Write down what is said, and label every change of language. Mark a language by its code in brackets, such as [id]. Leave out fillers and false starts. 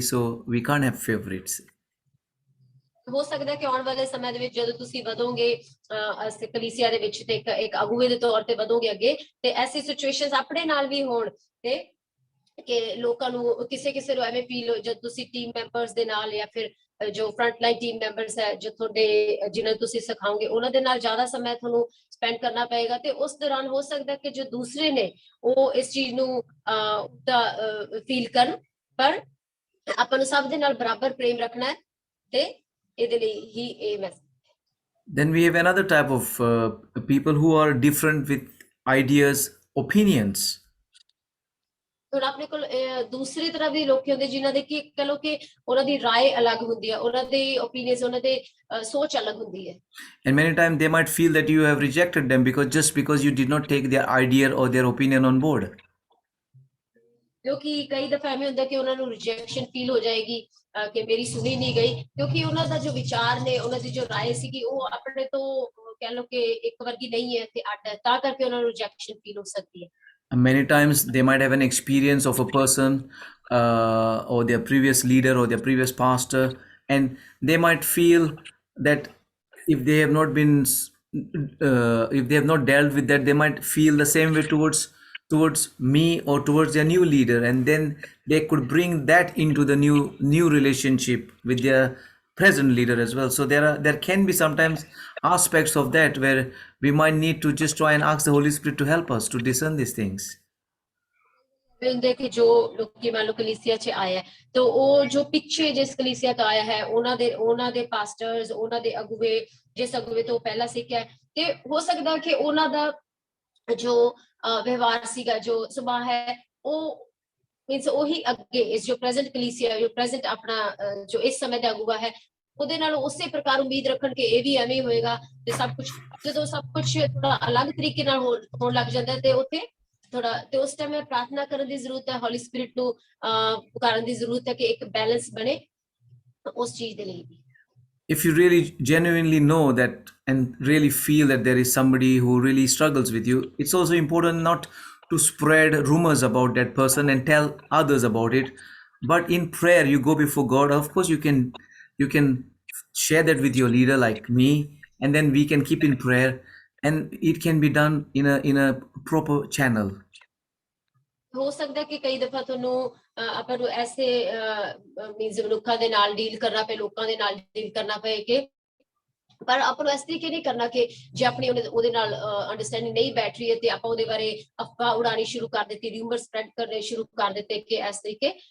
[en] So we can't have favorites. [pa] ਹੋ ਸਕਦਾ ਕਿ ਆਉਣ ਵਾਲੇ ਸਮੇਂ ਦੇ ਵਿੱਚ ਜਦੋਂ ਤੁਸੀਂ ਵਧੋਗੇ ਕਲੀਸਿਆ ਦੇ ਵਿੱਚ ਤੇ ਇੱਕ ਅਗੂਵੇ ਦੇ ਤੌਰ ਤੇ ਵਧੋਗੇ ਅੱਗੇ, ਤੇ ਐਸੀ ਸਿਚੁਏਸ਼ਨਸ ਆਪਣੇ ਨਾਲ ਵੀ ਹੋਣ ਤੇ ਕਿ ਲੋਕਾਂ ਨੂੰ ਕਿਸੇ ਨੂੰ ਐਵੇਂ ਫੀਲ ਹੋ ਜਦ ਤੁਸੀਂ ਟੀਮ ਮੈਂਬਰਸ ਦੇ ਨਾਲ ਜਾਂ ਫਿਰ ਜੋ ਫਰੰਟਲਾਈਨ ਟੀਮ ਮੈਂਬਰਸ ਹੈ ਜੋ ਤੁਹਾਡੇ ਜਿਨ੍ਹਾਂ ਨੂੰ ਤੁਸੀਂ ਸਿਖਾਓਗੇ ਉਹਨਾਂ ਦੇ ਨਾਲ ਜ਼ਿਆਦਾ ਸਮਾਂ ਤੁਹਾਨੂੰ ਸਪੈਂਡ ਕਰਨਾ ਪਏਗਾ, ਤੇ ਉਸ ਦੌਰਾਨ ਹੋ ਸਕਦਾ ਕਿ ਜੋ ਦੂਸਰੇ ਨੇ ਉਹ ਇਸ ਚੀਜ਼ ਨੂੰ ਫੀਲ ਕਰਨ, ਪਰ ਆਪਾਂ ਨੂੰ ਸਭ ਦੇ ਨਾਲ ਬਰਾਬਰ ਪ੍ਰੇਮ ਰੱਖਣਾ ਹੈ ਤੇ ਇਹਦੇ ਲਈ ਹੀ ਇਹ message. [en] Then we have another type of people who are different with ideas, opinions. [pa] ਹੁਣ ਆਪਣੇ ਕੋਲ ਦੂਸਰੀ ਤਰ੍ਹਾਂ ਦੇ ਲੋਕ ਹੁੰਦੇ ਜਿਨ੍ਹਾਂ ਦੇ ਕਿ ਕਹ ਲੋ ਕਿ ਉਹਨਾਂ ਦੀ ਰਾਏ ਅਲੱਗ ਹੁੰਦੀ ਹੈ, ਉਹਨਾਂ ਦੇ ਓਪੀਨੀਅਨਸ, ਉਹਨਾਂ ਦੇ ਸੋਚ ਅਲੱਗ ਹੁੰਦੀ ਹੈ। [en] And many times they might feel that you have rejected them because you did not take their idea or their opinion on board. [pa] ਕਿਉਂਕਿ ਕਈ ਦਫਾ ਐਵੇਂ ਹੁੰਦਾ ਕਿ ਉਹਨਾਂ ਨੂੰ ਰਿਜੈਕਸ਼ਨ ਫੀਲ ਹੋ ਜਾਏਗੀ ਕਿ ਮੇਰੀ ਸੁਣੀ ਨਹੀਂ ਗਈ, ਕਿਉਂਕਿ ਉਹਨਾਂ ਦਾ ਜੋ ਵਿਚਾਰ ਨੇ, ਉਹਨਾਂ ਦੀ ਜੋ ਰਾਏ ਸੀਗੀ ਉਹ ਆਪਣੇ ਤੋਂ ਕਹ ਲੋ ਕਿ ਇੱਕ ਵਰਗੀ ਨਹੀਂ ਹੈ ਤੇ ਅੱਡ ਹੈ, ਤਾਂ ਕਰਕੇ ਉਹਨਾਂ ਨੂੰ ਰਿਜੈਕਸ਼ਨ ਫੀਲ ਹੋ ਸਕਦੀ ਹੈ। [en] And many times they might have an experience of a person or their previous leader or their previous pastor, and they might feel that if they have not been if they have not dealt with that, they might feel the same way towards me or towards their new leader, and then they could bring that into the new relationship with their present leader as well. So there can be sometimes aspects of that where we might need to just try and ask the Holy Spirit to help us to discern these things. [pa] ਹੁੰਦੇ ਕਿ ਜੋ ਲੋਕੀ ਮੰਨ ਲਓ ਕਲੀਸਿਆ 'ਚ ਆਇਆ ਤੇ ਉਹ ਜੋ ਪਿੱਛੇ ਜਿਸ ਕਲੀਸਿਆ ਤੋਂ ਆਇਆ ਹੈ ਉਹਨਾਂ ਦੇ ਪਾਸਟਰਸ, ਉਹਨਾਂ ਦੇ ਅਗੁਵੇ, ਜਿਸ ਅਗੁਵੇ ਤੋਂ ਪਹਿਲਾਂ ਸਿੱਖਿਆ, ਤੇ ਹੋ ਸਕਦਾ ਕਿ ਉਹਨਾਂ ਦਾ ਜੋ ਵਿਵਹਾਰ ਸੀਗਾ, ਜੋ ਸੁਭਾਅ ਹੈ, ਉਹ ਮੀਨਸ ਉਹੀ ਅੱਗੇ ਇਸ ਜੋ ਪ੍ਰੈਜ਼ੈਂਟ ਕਲੀਸਿਆ, ਜੋ ਪ੍ਰੈਜ਼ੈਂਟ ਆਪਣਾ ਜੋ ਇਸ ਸਮੇਂ ਦਾ ਅਗੁਵਾ ਹੈ ਉਹਦੇ ਨਾਲ ਉਸੇ ਪ੍ਰਕਾਰ ਉਮੀਦ ਰੱਖਣ ਕਿ ਇਹ ਵੀ ਐਵੇਂ ਹੀ ਹੋਏਗਾ, ਤੇ ਸਭ ਕੁਝ ਜਦੋਂ ਸਭ ਕੁਝ ਥੋੜਾ ਅਲੱਗ ਤਰੀਕੇ ਨਾਲ ਹੋਣ ਲੱਗ ਜਾਂਦਾ ਤੇ ਉੱਥੇ ਥੋੜਾ ਤੇ ਉਸ ਟਾਈਮ ਪ੍ਰਾਰਥਨਾ ਕਰਨ ਦੀ ਜ਼ਰੂਰਤ ਹੈ, ਹੋਲੀ ਸਪਿਰਿਟ ਨੂੰ ਪੁਕਾਰਨ ਦੀ ਜ਼ਰੂਰਤ ਹੈ ਕਿ ਇੱਕ ਬੈਲੈਂਸ ਬਣੇ ਉਸ ਚੀਜ਼ ਦੇ ਲਈ ਵੀ। [en] If you really genuinely know that and really feel that there is somebody who really struggles with you, it's also important not to spread rumors about that person and tell others about it, but in prayer you go before God. Of course you can share that with your leader like me, and then we can keep in prayer, and it can be done in a proper channel. [pa] ਹੋ ਸਕਦਾ ਕਿ ਕਈ ਦਫਾ ਤੁਹਾਨੂੰ ਆਪਾਂ ਨੂੰ ਐਸੇ means ਮਨੁੱਖਾਂ ਦੇ ਨਾਲ ਡੀਲ ਕਰਨਾ ਪਏ, ਲੋਕਾਂ ਦੇ ਨਾਲ ਡੀਲ ਕਰਨਾ ਪਏ ਕਿ ਪਰ ਆਪਾਂ ਨੂੰ ਇਸ ਤਰੀਕੇ ਨਹੀਂ ਕਰਨਾ ਕਿ ਜੇ ਆਪਣੀ ਉਹਦੇ ਨਾਲ ਅੰਡਰਸਟੈਂਡਿੰਗ ਨਹੀਂ ਬੈਠ ਰਹੀ ਹੈ ਤੇ ਆਪਾਂ ਉਹਦੇ ਬਾਰੇ ਅਫਵਾਹ ਉਡਾਣੀ ਸ਼ੁਰੂ ਕਰ ਦਿੱਤੀ, ਰਿਊਮਰ ਸਪਰੈਡ ਕਰਨੇ ਸ਼ੁਰੂ ਕਰ ਦਿੱਤੇ ਕਿ ਇਸ ਤਰੀਕੇ।